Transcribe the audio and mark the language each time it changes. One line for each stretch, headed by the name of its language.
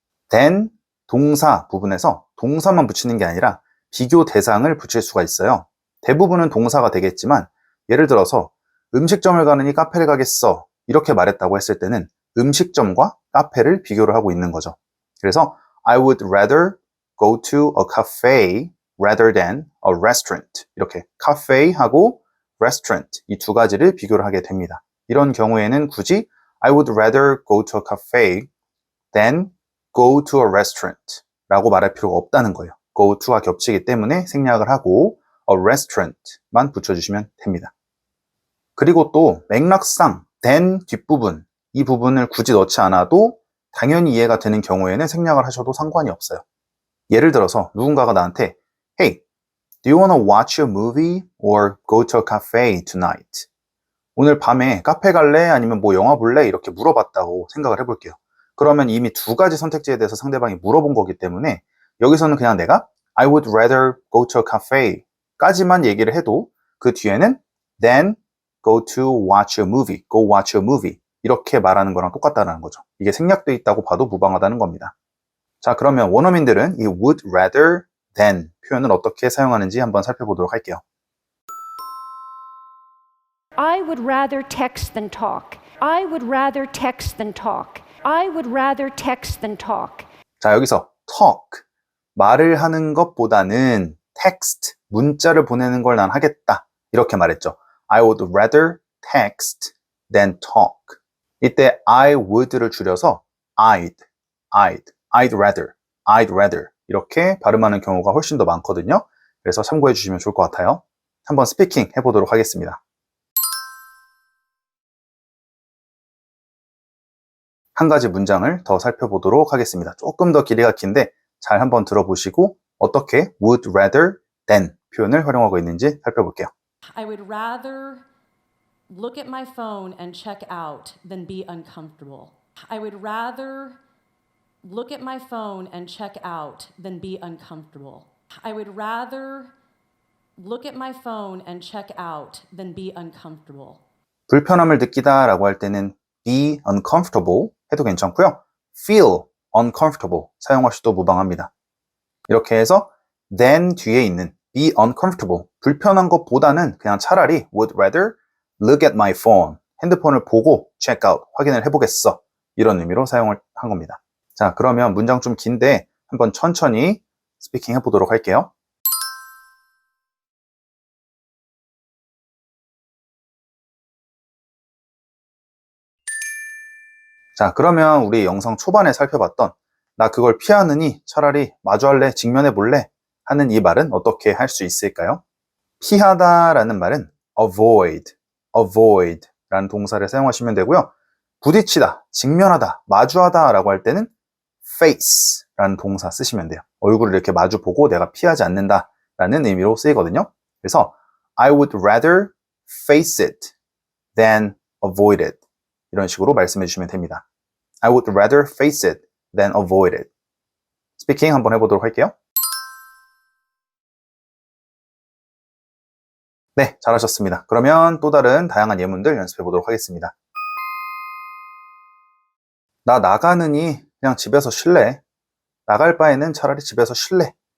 Korean: than 동사 부분에서 동사만 붙이는 게 아니라 비교 대상을 붙일 수가 있어요. 대부분은 동사가 되겠지만 예를 들어서 음식점을 가느니 카페를 가겠어 이렇게 말했다고 했을 때는 음식점과 카페를 비교를 하고 있는 거죠. 그래서
English: I would rather go to a cafe rather than a restaurant.
Korean: 이렇게 카페하고 restaurant 이 두 가지를 비교를 하게 됩니다. 이런 경우에는 굳이
English: I would rather go to a cafe than go to a restaurant
Korean: 라고 말할 필요가 없다는 거예요. go to와 겹치기 때문에 생략을 하고 a restaurant만 붙여주시면 됩니다. 그리고 또 맥락상 than 뒷부분 이 부분을 굳이 넣지 않아도 당연히 이해가 되는 경우에는 생략을 하셔도 상관이 없어요. 예를 들어서 누군가가 나한테
English: Hey, do you want to watch a movie or go to a cafe tonight?
Korean: 오늘 밤에 카페 갈래? 아니면 뭐 영화 볼래? 이렇게 물어봤다고 생각을 해볼게요. 그러면 이미 두 가지 선택지에 대해서 상대방이 물어본 거기 때문에 여기서는 그냥 내가
English: I would rather go to a cafe
Korean: 까지만 얘기를 해도 그 뒤에는
English: then go to watch a movie,
Korean: go watch a movie 이렇게 말하는 거랑 똑같다는 거죠. 이게 생략돼 있다고 봐도 무방하다는 겁니다. 자, 그러면 원어민들은 이 would rather than 표현을 어떻게 사용하는지 한번 살펴보도록 할게요.
English: I would rather text than talk. I would rather text than talk. I would rather text than talk.
Korean: 자, 여기서 talk, 말을 하는 것보다는 text, 문자를 보내는 걸 난 하겠다. 이렇게 말했죠.
English: I would rather text than talk.
Korean: 이때 I would를 줄여서 I'd rather 이렇게 발음하는 경우가 훨씬 더 많거든요. 그래서 참고해 주시면 좋을 것 같아요. 한번 스피킹 해보도록 하겠습니다. 한 가지 문장을 더 살펴보도록 하겠습니다. 조금 더 길이가 긴데 잘 한번 들어보시고 어떻게 would rather than 표현을 활용하고 있는지 살펴볼게요.
English: I would rather look at my phone and check out than be uncomfortable. I would rather look at my phone and check out than be uncomfortable. I would rather look at my phone and check out than be uncomfortable.
Korean: 불편함을 느끼다 라고 할 때는 be uncomfortable 해도 괜찮고요. feel uncomfortable 사용하셔도 무방합니다. 이렇게 해서 then 뒤에 있는 be uncomfortable 불편한 것보다는 그냥 차라리
English: would rather look at my phone
Korean: 핸드폰을 보고 check out 확인을 해보겠어 이런 의미로 사용을 한 겁니다. 자, 그러면 문장 좀 긴데 한번 천천히 스피킹 해보도록 할게요. 자, 그러면 우리 영상 초반에 살펴봤던 나 그걸 피하느니 차라리 마주할래, 직면해볼래 하는 이 말은 어떻게 할 수 있을까요? 피하다 라는 말은 avoid 라는 동사를 사용하시면 되고요. 부딪히다, 직면하다, 마주하다 라고 할 때는 face 라는 동사 쓰시면 돼요. 얼굴을 이렇게 마주 보고 내가 피하지 않는다 라는 의미로 쓰이거든요. 그래서
English: I would rather face it than avoid it
Korean: 이런 식으로 말씀해 주시면 됩니다.
English: I would rather face it than avoid it.
Korean: 스피킹 한번 해보도록 할게요. 네, 잘하셨습니다. 그러면 또 다른 다양한 예문들 연습해 보도록 하겠습니다. 나 나가느니 그냥 집에서 쉴래. 나갈 바에는 차라리 집에서 쉴래.